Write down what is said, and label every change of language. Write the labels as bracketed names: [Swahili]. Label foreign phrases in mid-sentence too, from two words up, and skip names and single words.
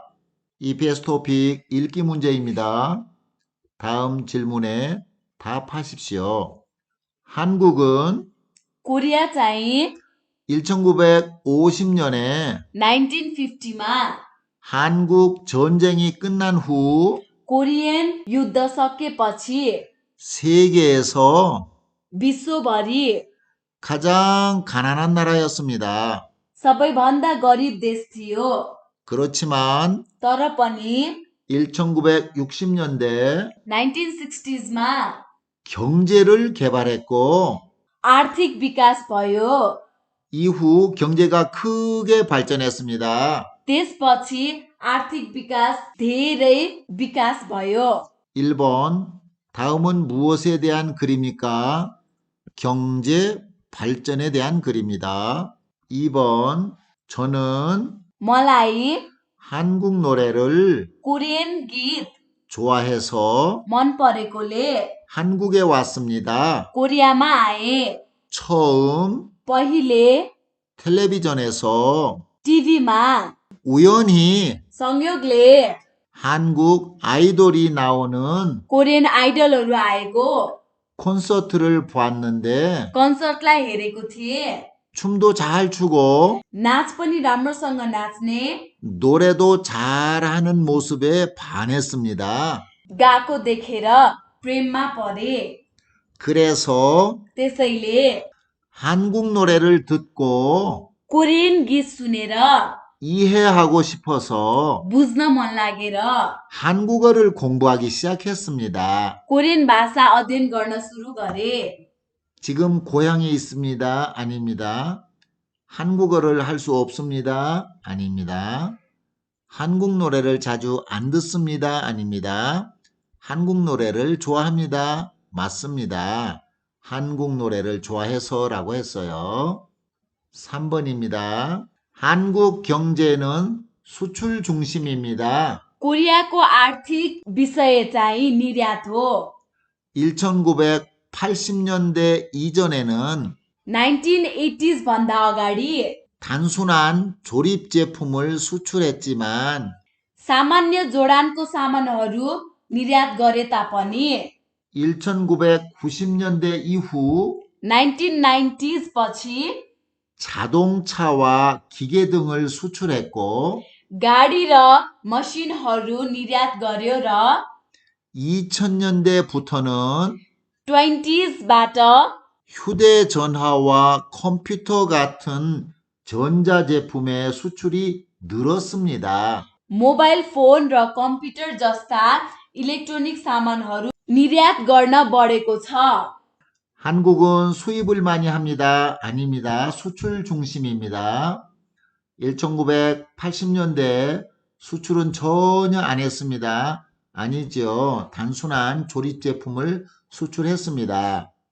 [Korean] EPS 토픽 읽기 문제입니다. 다음 질문에 답하십시오. 한국은 [Nepali] 코리아 चाहिँ [Korean] 1950년에 [Nepali] 1950मा [Korean] 한국 전쟁이 끝난 후 [Nepali] कोरियन युद्ध सकेपछि [Korean] 세계에서 [Nepali] विश्वभरि [Korean] 가장 가난한 나라였습니다. [Nepali] सबैभन्दा गरिब देश थियो। [Korean] 그렇지만 [Nepali] तर पनि [Korean] 1960년대 [Nepali] 1960sमा [Korean] 경제를 개발했고 [Nepali] आर्थिक विकास भयो। [Korean] 이후 경제가 크게 발전했습니다. [Nepali] त्यसपछि आर्थिक विकास धेरै विकास भयो। [Korean] 1번, 다음은 무엇에 대한 글입니까? 경제 발전에 대한 글입니다. 2번, 저는 [Nepali] मलाई [Korean] 한국 노래를 [Nepali] कोरियन गीत [Korean] 좋아해서 [Nepali] मन परेकोले [Korean] 한국에 왔습니다. [Nepali] कोरियामा आए। [Korean] 처음 [Nepali] पहिले [Korean] 텔레비전에서 [Nepali] टिभीमा [Korean] 우연히 [Nepali] संयोगले [Korean] 한국 아이돌이 나오는 [Nepali] कोरियन आइडलहरू आएको [Korean] 콘서트를 봤는데 [Nepali] कन्सर्टलाई हेरेको थिएँ। [Korean] 춤도 잘 추고 [Nepali] नाच पनि राम्रोसँग नाच्ने, [Korean] 노래도 잘하는 모습에 반했습니다. [Nepali] गाएको देखेर प्रेममा परे। [Korean] 그래서 [Nepali] त्यसैले [Korean] 한국 노래를 듣고 [Nepali] कोरियन गीत सुनेर [Korean] 이해하고 싶어서 [Nepali] बुझ्न मन लागेर [Korean] 한국어를 공부하기 시작했습니다. [Nepali] कोरियन भाषा अध्ययन गर्न सुरु गरे। [Korean] 지금 고향에 있습니다. 아닙니다. 한국어를 할 수 없습니다. 아닙니다. 한국 노래를 자주 안 듣습니다. 아닙니다. 한국 노래를 좋아합니다. 맞습니다. 한국 노래를 좋아해서라고 했어요. 3번입니다. 한국 경제는 수출 중심입니다. [Nepali] कोरियाको आर्थिक विषय चाहिँ निर्यात हो। [Korean] 1980년대 이전에는 [Nepali] 1980s भन्दा अगाडि [Korean] 단순한 조립 제품을 수출했지만 [Nepali] सामान्य जोडानको सामानहरू निर्यात गरे तापनि [Korean] 1990년대 이후 [Nepali] 1990s पछि [Korean] 자동차와 기계 등을 수출했고 [Nepali] गाडी र मसिनहरू निर्यात गर्यो र [Korean] 2000년대부터는 [Nepali] 20sबाट [Korean] 휴대전화와 컴퓨터 같은 전자제품의 수출이 늘었습니다. [Nepali] मोबाइल फोन र कम्प्युटर जस्ता इलेक्ट्रोनिक सामानहरू निर्यात गर्न बढेको छ। [Korean] 한국은 수입을 많이 합니다. 아닙니다. 수출 중심입니다. 1980년대 수출은 전혀 안 했습니다. 아니죠. 단순한 조립 제품을 수출했습니다.